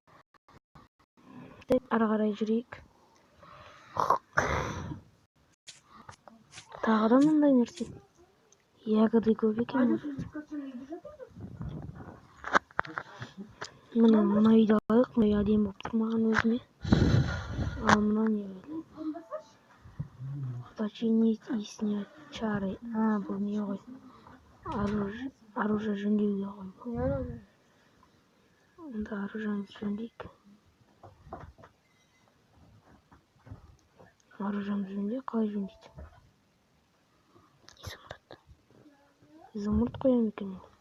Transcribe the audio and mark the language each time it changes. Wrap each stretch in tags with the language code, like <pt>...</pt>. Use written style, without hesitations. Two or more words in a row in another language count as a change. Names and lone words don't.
<kk>Ары қарай жүрейік. Тағы да мындай нәрсе. Ягода көп екен. Мына үйді алайық, мына үй әдемі болып тұрмаған өзіме. Ал мына не бөле?</kk> <ru>Починить и снять чары.</ru> <kk>Бұл не ғой? Оружие жөндеуге ғой. Онда оружиемізді жөндейік. Оружиемізді жөндейік, қалай жөндейді? Изумруд қоям екен.</kk>